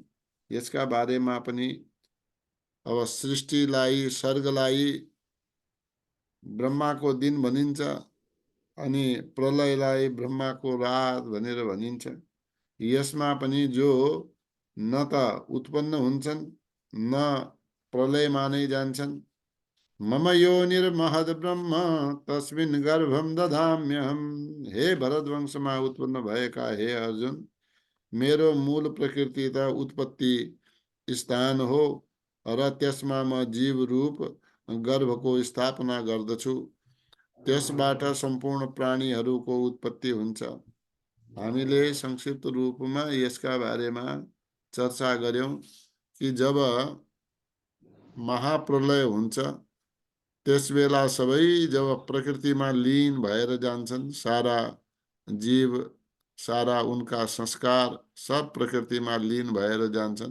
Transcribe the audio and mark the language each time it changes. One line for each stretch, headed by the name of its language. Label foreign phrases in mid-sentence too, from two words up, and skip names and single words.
Nepali: यसका बारेमा पनि अब सृष्टिलाई, सर्गलाई ब्रह्माको दिन भनिन्छ अनि प्रलयलाई ब्रह्माको रात भनेर भनिन्छ। यसमा पनि जो न त उत्पन्न हुन्छन् न प्रलयमा नै जान्छन्।
Sanskrit: मम योनिर्महद् ब्रह्म तस्मिन् गर्भम दधाम्यहम।
Nepali: हे भरतवंशमा उत्पन्न भएका हे अर्जुन, मेरो मूल प्रकृति त उत्पत्ति स्थान हो र त्यसमा म जीव रूप गर्भको स्थापना गर्दछु। त्यसबाट सम्पूर्ण प्राणीहरूको उत्पत्ति हुन्छ। हामीले संक्षिप्त रूपमा यसका बारेमा चर्चा गर्यौं कि जब महाप्रलय हुन्छ त्यसबेला सबै जब प्रकृतिमा लीन भएर जान्छन्, सारा जीव, सारा उनका संस्कार सब प्रकृतिमा लीन भएर जान्छन्।